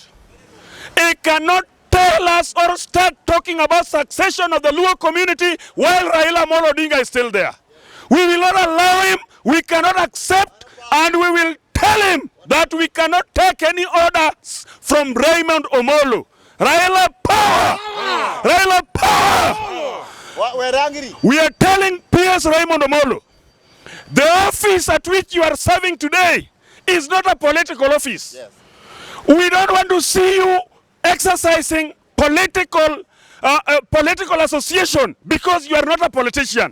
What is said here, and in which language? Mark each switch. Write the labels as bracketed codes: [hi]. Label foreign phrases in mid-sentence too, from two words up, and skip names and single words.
[en] He cannot tell us or start talking about succession of the Luo community while Raila Amollo Odinga is still there. We will not allow him, we cannot accept, and we will tell him that we cannot take any orders from Raymond Omollo. Raila power! Raila power! We're angry. We are telling PS Raymond Omollo, the office at which you are serving today is not a political office. Yes. We don't want to see you exercising political association because you are not a politician.